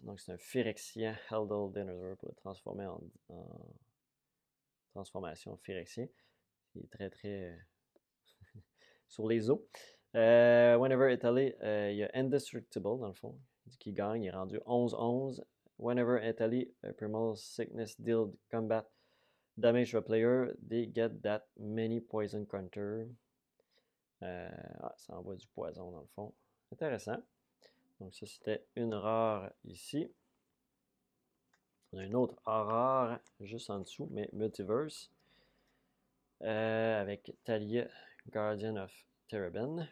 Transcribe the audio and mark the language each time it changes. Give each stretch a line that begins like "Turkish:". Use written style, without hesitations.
French: Donc c'est un Phyrexian Heldal Dinosaur pour le transformer en transformation Phyrexien. Il est très très sur les os.
English: Whenever Italy,
French: il y a Indestructible dans le fond, qui gagne, il est rendu 11-11.
English: Whenever Italy Primal Sickness deal combat damage to a player, they get that many poison counter.
French: Ça envoie du poison dans le fond. Intéressant. Donc ça c'était une rare ici. On a une autre rare juste en dessous, mais Multiverse. Avec Talia, Guardian of Terraben.